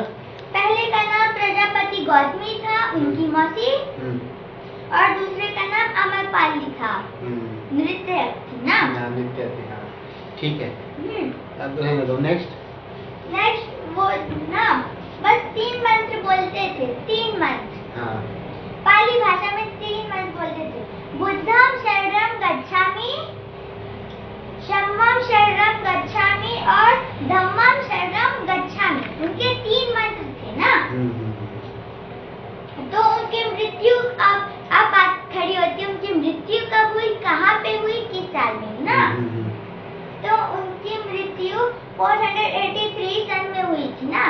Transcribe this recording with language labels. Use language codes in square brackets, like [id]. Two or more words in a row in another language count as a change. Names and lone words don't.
[hi] पहले का नाम प्रजापति गौतमी था, उनकी मौसी, और दूसरे का नाम अमरपाली था, नृत्य थी ना। नृत्य थी, हाँ ठीक है। अब रहने दो। नेक्स्ट वो ना बस 3 मंत्र बोलते थे, 3 मंत्र। हाँ। पाली भाषा में 3 मंत्र बोलते थे। [pi] बुद्धम शरणम गच्छामि, शम्मम शरणम गच्छामि और धम्मम शरणम गच्छामि। [hi] उनके 3 मंत्र थे ना। तो उनकी मृत्यु अब बात खड़ी होती है, उनकी मृत्यु कब हुई, कहाँ पे हुई, किस साल में ना। तो उनकी मृत्यु 483 सन में हुई थी ना।